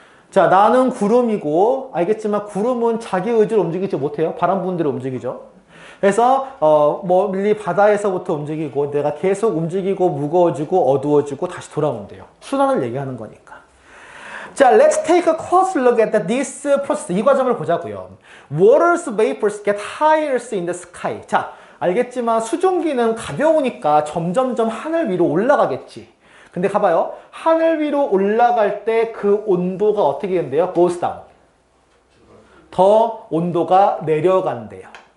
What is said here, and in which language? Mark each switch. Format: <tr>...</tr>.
<ko>자, 나는 구름이고 알겠지만 구름은 자기 의지로 움직이지 못해요. 바람 부는 대로 움직이죠. 그래서 멀리 바다에서부터 움직이고 내가 계속 움직이고 무거워지고 어두워지고 다시 돌아온대요. 순환을 얘기하는 거니까.</ko> <en>자, let's take a close look at this process.</en> <ko>이 과정을 보자고요.</ko> <en>Water's vapors get higher in the sky.</en> <ko>자, 알겠지만 수증기는 가벼우니까 점점점 하늘 위로 올라가겠지. 근데 가봐요. 하늘 위로 올라갈 때 그 온도가 어떻게 된대요?</ko> <en>goes down.</en> <ko>더 온도가 내려간대요.</ko>